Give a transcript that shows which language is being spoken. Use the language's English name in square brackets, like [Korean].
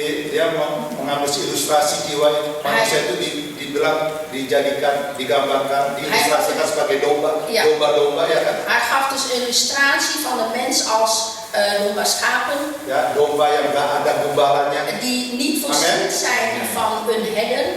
[Indonesian] dia mengambil ilustrasi jiwa manusia itu dibilang digambarkan, diilustrasikan sebagai domba, [Dutch] Ja. [Indonesian] domba-domba ya kan? [Dutch] hij gaf dus een illustratie van de mens als domba schapen, [Indonesian] Ya, domba yang nggak ada gembalanya. [Dutch] die niet voorzien zijn van een herder.